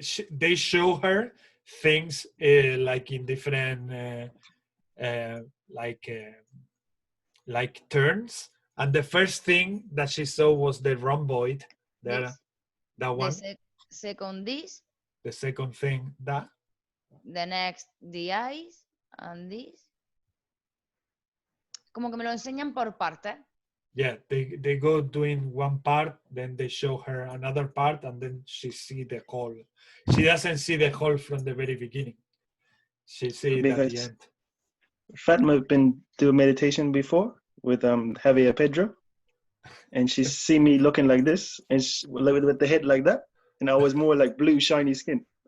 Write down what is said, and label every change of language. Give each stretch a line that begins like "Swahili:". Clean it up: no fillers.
English: they show her things like in different like turns, and the first thing that she saw was the rhomboid there. That one. Second this. The second thing that. The next the eyes and this.
Spanish: Como que me lo enseñan por partes.
English: Yeah, they go doing one part, then they show her another part, and then she see the whole. She doesn't see the whole from the very beginning. She sees it at the end. Fatma been doing meditation before with Javier Pedro, and she see me looking like this, and with the head like that, and I was more like blue, shiny skin.